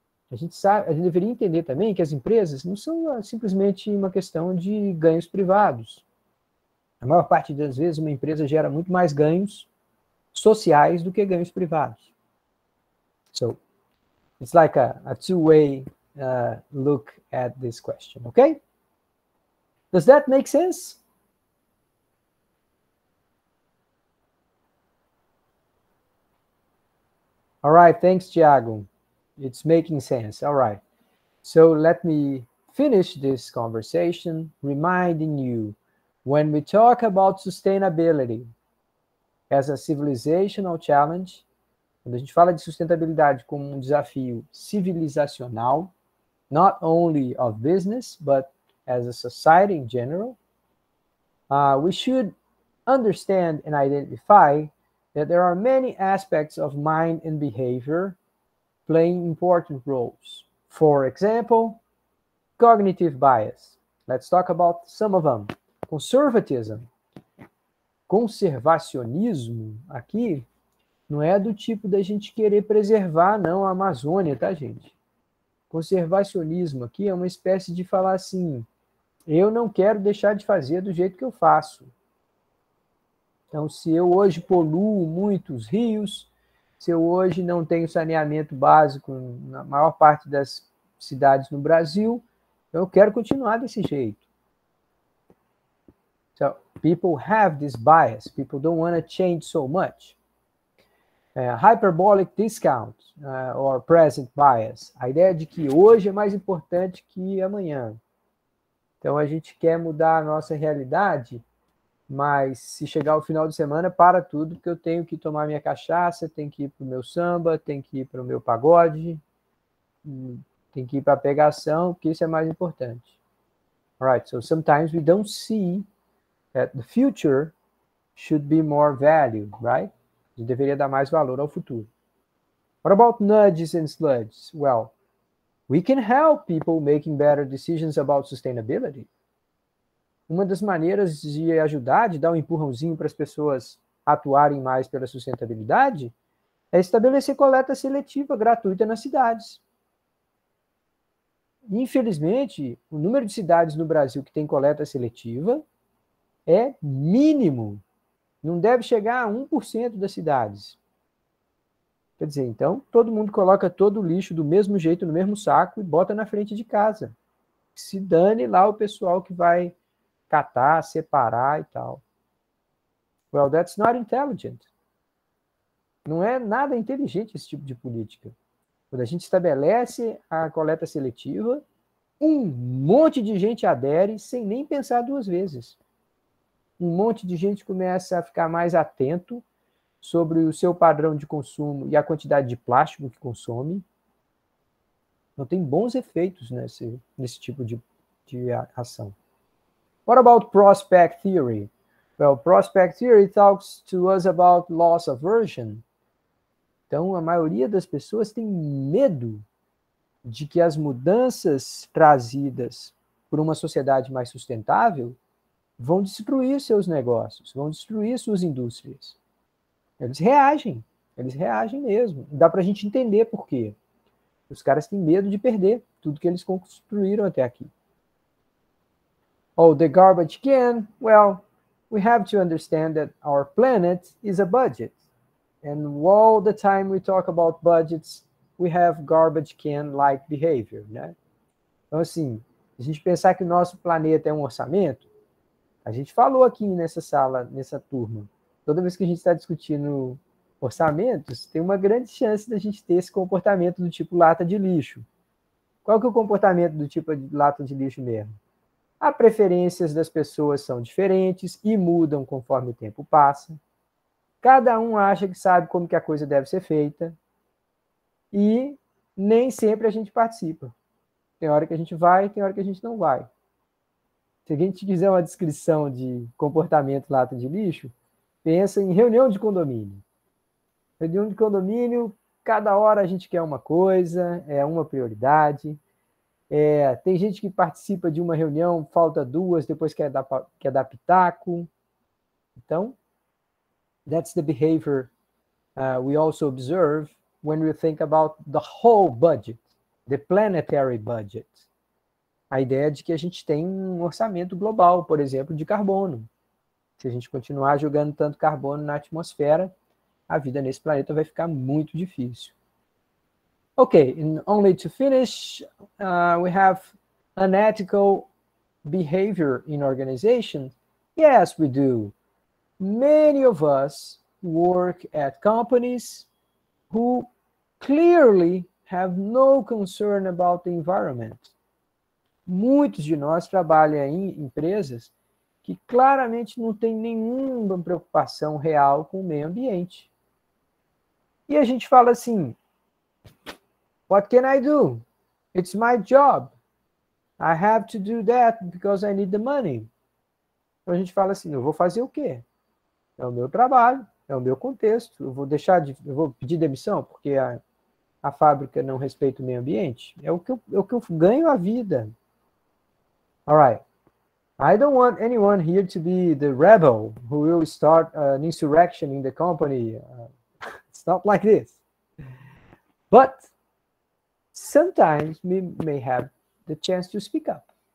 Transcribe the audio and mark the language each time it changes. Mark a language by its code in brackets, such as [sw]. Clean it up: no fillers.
[pt] A gente deveria entender também que as empresas não são simplesmente uma questão de ganhos privados. A maior parte das vezes uma empresa gera muito mais ganhos sociais do que ganhos privados. [en] So, it's like a two-way look at this question, okay? Does that make sense? All right, thanks, Thiago. It's making sense. All right. So let me finish this conversation reminding you, when we talk about sustainability as a civilizational challenge, [pt] quando a gente fala de sustentabilidade como um desafio civilizacional, [en] not only of business, but as a society in general, we should understand and identify that there are many aspects of mind and behavior playing important roles. For example, cognitive bias. Let's talk about some of them. Conservatism. [pt] Conservacionismo, aqui, não é do tipo da gente querer preservar, não, a Amazônia, tá, gente? Conservacionismo aqui é uma espécie de falar assim, eu não quero deixar de fazer do jeito que eu faço. Então, se eu hoje poluo muitos rios, se eu hoje não tenho saneamento básico na maior parte das cidades no Brasil, eu quero continuar desse jeito. [en] So, people have this bias. People don't want to change so much. Hyperbolic discount or present bias. [pt] A ideia de que hoje é mais importante que amanhã. Então, a gente quer mudar a nossa realidade, mas se chegar o final de semana, para tudo, porque eu tenho que tomar minha cachaça, tenho que ir para o meu samba, tenho que ir para o meu pagode, tenho que ir para a pegação, porque isso é mais importante. [en] All right, so sometimes we don't see that the future should be more valued, right? [pt] A gente deveria dar mais valor ao futuro. [en] What about nudges and sludges? Well, we can help people making better decisions about sustainability. [pt] Uma das maneiras de ajudar, de dar um empurrãozinho para as pessoas atuarem mais pela sustentabilidade, é estabelecer coleta seletiva gratuita nas cidades. Infelizmente, o número de cidades no Brasil que tem coleta seletiva é mínimo. Não deve chegar a 1% das cidades. Quer dizer, então, todo mundo coloca todo o lixo do mesmo jeito, no mesmo saco, e bota na frente de casa. Se dane lá o pessoal que vai catar, separar e tal. [en] Well, that's not intelligent. [pt] Não é nada inteligente esse tipo de política. Quando a gente estabelece a coleta seletiva, um monte de gente adere sem nem pensar duas vezes. Um monte de gente começa a ficar mais atento sobre o seu padrão de consumo e a quantidade de plástico que consome. Então, tem bons efeitos nesse tipo de ação. [en] What about prospect theory? Well, prospect theory talks to us about loss aversion. [pt] Então, a maioria das pessoas tem medo de que as mudanças trazidas por uma sociedade mais sustentável vão destruir seus negócios, vão destruir suas indústrias. Eles reagem mesmo. Dá para a gente entender por quê. Os caras têm medo de perder tudo que eles construíram até aqui. [en] Oh, the garbage can. Well, we have to understand that our planet is a budget. And all the time we talk about budgets, we have garbage can-like behavior, [pt] né? Então, assim, a gente pensar que o nosso planeta é um orçamento, a gente falou aqui nessa sala, nessa turma, toda vez que a gente está discutindo orçamentos, tem uma grande chance da gente ter esse comportamento do tipo lata de lixo. Qual que é o comportamento do tipo de lata de lixo mesmo? As preferências das pessoas são diferentes e mudam conforme o tempo passa. Cada um acha que sabe como que a coisa deve ser feita e nem sempre a gente participa. Tem hora que a gente vai, tem hora que a gente não vai. Se a gente quiser uma descrição de comportamento lata de lixo, pensa em reunião de condomínio. Reunião de condomínio, cada hora a gente quer uma coisa, é uma prioridade. Tem gente que participa de uma reunião, falta duas, depois quer dar pitaco. Então, [en] that's the behavior we also observe when we think about the whole budget, the planetary budget. [pt] A ideia de que a gente tem um orçamento global, por exemplo, de carbono. Se a gente continuar jogando tanto carbono na atmosfera, a vida nesse planeta vai ficar muito difícil. [en] Okay, and only to finish, we have unethical behavior in organizations. Yes, we do. Many of us work at companies who clearly have no concern about the environment. [pt] Muitos de nós trabalham em empresas que claramente não têm nenhuma preocupação real com o meio ambiente. E a gente fala assim, [en] what can I do? It's my job. I have to do that because I need the money. [pt] Então a gente fala assim, eu vou fazer o quê? É o meu trabalho, é o meu contexto. Eu vou pedir demissão porque a fábrica não respeita o meio ambiente? É o que eu ganho a vida. [en] All right. I don't want anyone here to be the rebel who will start an insurrection in the company. It's not like this. But sometimes we may have the chance to speak up.